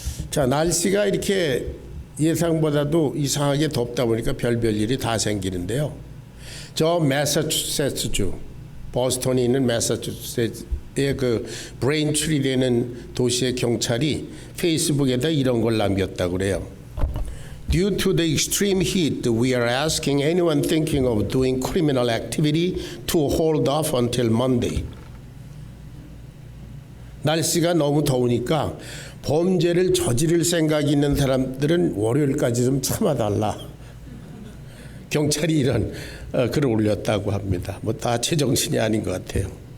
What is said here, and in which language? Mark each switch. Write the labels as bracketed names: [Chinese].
[Korean] 자, 날씨가 이렇게 예상보다도 이상하게 덥다 보니까 별별 일이 다 생기는데요. 저 매사추세츠주, 보스턴에 있는 매사추세츠의 그 브레인트리 되는 도시의 경찰이 페이스북에다 이런 걸 남겼다고 그래요. [English] Due to the extreme heat, we are asking anyone thinking of doing criminal activity to hold off until Monday. [Korean] 날씨가 너무 더우니까 범죄를 저지를 생각이 있는 사람들은 월요일까지 좀 참아달라. 경찰이 이런 글을 올렸다고 합니다. 다 제정신이 아닌 것 같아요.